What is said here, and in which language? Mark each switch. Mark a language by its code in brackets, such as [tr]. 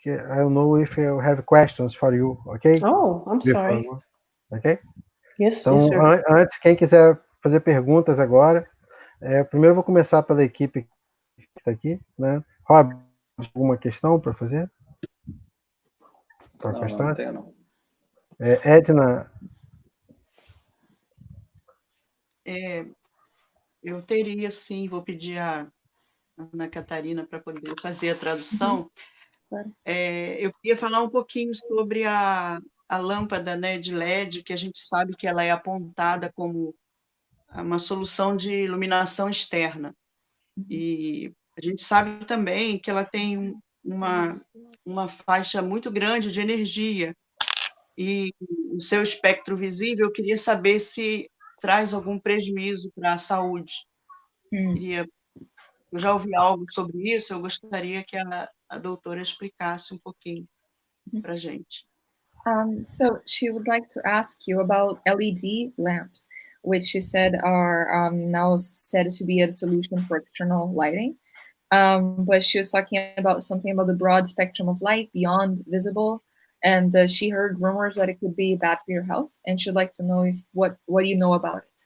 [en] I don't know if you have questions for you. Okay. Oh, I'm sorry. Ok? Yes, [pt] então, [en] yes, sir. [pt] Antes, quem quiser fazer perguntas agora, primeiro eu vou começar pela equipe que está aqui, né? Rob, alguma questão para fazer? Não tenho, não. Edna? Eu teria, sim, vou pedir a Ana Catarina para poder fazer a tradução. Eu queria falar um pouquinho sobre a lâmpada, né, de LED, que a gente sabe que ela é apontada como uma solução de iluminação externa. E a gente sabe também que ela tem uma faixa muito grande de energia. E o seu espectro visível, eu queria saber se traz algum prejuízo para a saúde. Eu já ouvi algo sobre isso, eu gostaria que a doutora explicasse um pouquinho para a gente. [en] So she would like to ask you about LED lamps, which she said are now said to be a solution for external lighting. But she was talking about something about the broad spectrum of light beyond visible, and she heard rumors that it could be bad for your health, and she'd like to know what you know about it.